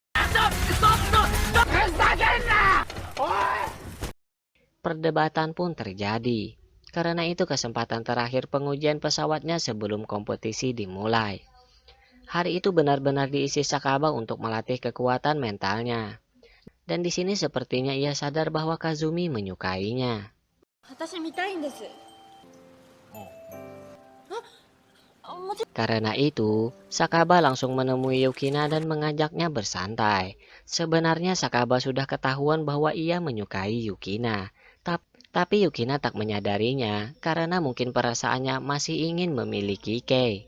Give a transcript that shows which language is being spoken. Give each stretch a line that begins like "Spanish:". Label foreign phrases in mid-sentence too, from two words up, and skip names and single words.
Indonesian: Perdebatan pun terjadi. Karena itu kesempatan terakhir pengujian pesawatnya sebelum kompetisi dimulai. Hari itu benar-benar diisi Sakaba untuk melatih kekuatan mentalnya. Dan di sini sepertinya ia sadar bahwa Kazumi menyukainya.
Japanese: 私見たいんです。
Indonesian: Karena itu, Sakaba langsung menemui Yukina dan mengajaknya bersantai. Sebenarnya Sakaba sudah ketahuan bahwa ia menyukai Yukina. Tapi Yukina tak menyadarinya karena mungkin perasaannya masih ingin memiliki Kei.